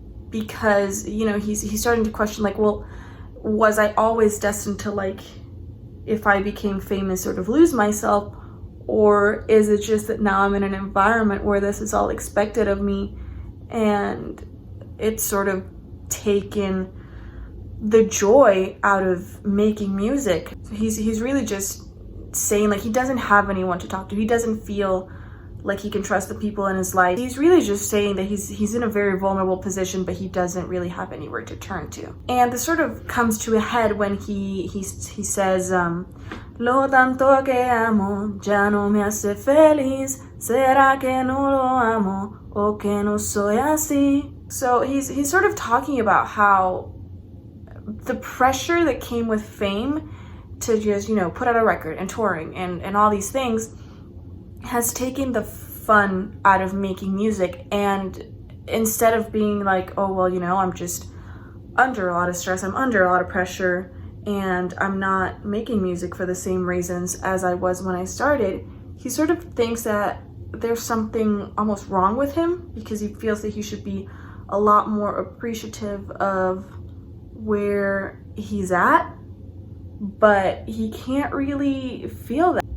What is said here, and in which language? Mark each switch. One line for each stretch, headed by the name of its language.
English: because, you know, he's starting to question, like, well, was I always destined to, like, if I became famous, sort of lose myself, or is it just that now I'm in an environment where this is all expected of me and it's sort of taken the joy out of making music? So he's really just saying, like, he doesn't have anyone to talk to. He doesn't feel like he can trust the people in his life. He's really just saying that he's in a very vulnerable position, but he doesn't really have anywhere to turn to. And this sort of comes to a head when he says,
Spanish: lo tanto que amo ya no me hace feliz, será que no lo amo o que no soy así.
English: So he's sort of talking about how the pressure that came with fame to just, you know, put out a record and touring and all these things has taken the fun out of making music. And instead of being like, oh, well, you know, I'm just under a lot of stress, I'm under a lot of pressure, and I'm not making music for the same reasons as I was when I started, he sort of thinks that there's something almost wrong with him, because he feels that he should be a lot more appreciative of where he's at, but he can't really feel that.